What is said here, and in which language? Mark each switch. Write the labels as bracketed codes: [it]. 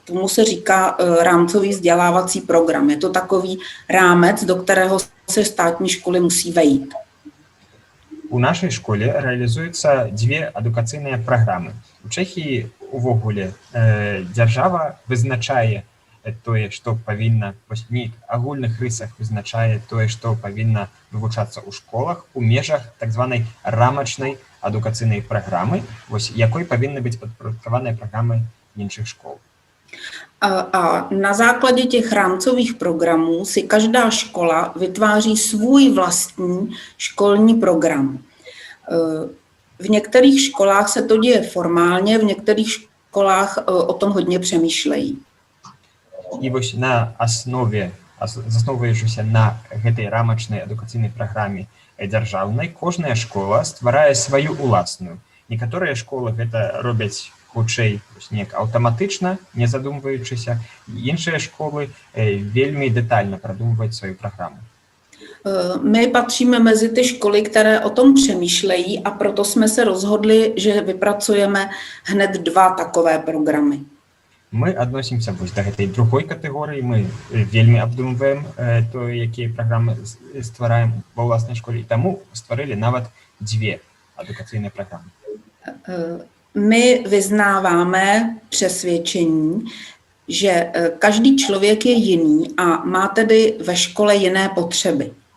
[cs] Tomu se říká rámcový vzdělávací program. Je to takový rámec, do kterého se státní školy musí vejít. [be] У нашай школе рэалізуюцца 2 адукацыйныя праграмы. У Чэхіі увогуле дзяржава вызначае тое, што павінна вось нейк агульных рысах вызначае тое, што павінна вывучацца ў школах у межах так званай рамачнай адукацыйнай праграмы, вось якой павінны быць падпарадкаваныя праграмы іншых школ. [cs] A na základě těch rámcových programů si každá škola vytváří svůj vlastní školní program. V některých školách se to děje formálně, v některých školách o tom hodně přemýšlejí. [be] І вось на аснове, засноўваючыся на гэтай рамачнай адукацыйнай праграме дзяржаўнай, кожная школа стварае сваю уласную. Некаторыя школы гэта робяць хутчэй неяк аўтаматычна, не задумваючыся. Іншыя школы вельмі дэтальна прадумваюць сваю праграму. [cs] My patříme mezi ty školy, které o tom přemýšlejí a proto jsme se rozhodli, že vypracujeme hned 2 takové programy. [be] Мы адносімся вось да гэтай другой катэгорыі, мы вельмі абдумваем то, якія праграмы ствараем ва ўласнай школе, і таму стварылі нават 2 адукацыйныя праграмы. [cs] My vyznáváme přesvědčení, že každý člověk je jiný a má tedy ve škole jiné potřeby.